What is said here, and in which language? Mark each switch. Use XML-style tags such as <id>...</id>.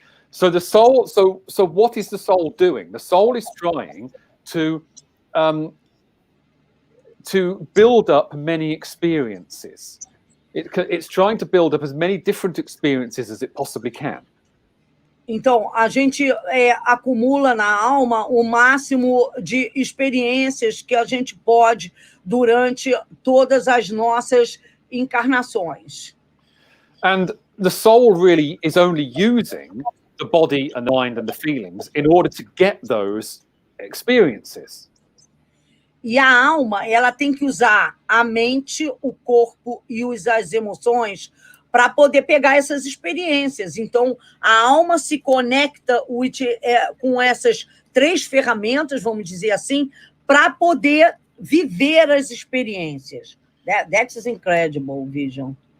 <en>So the soul, so what is the soul doing? The soul is trying to build up many experiences. It's trying to build up as many different experiences as it possibly can.</en> <pt>Então, a gente acumula na alma o máximo de experiências que a gente pode durante todas as nossas encarnações.</pt> <en>And the soul really is only using the body and the mind and the feelings in order to get those experiences.</en> <pt>E a alma, ela tem que usar a mente, o corpo e as emoções para poder pegar essas experiências. Então, a alma se conecta com essas 3 ferramentas, vamos dizer assim, para poder viver as experiências.</pt> <en>That is incredible, Vision.</en>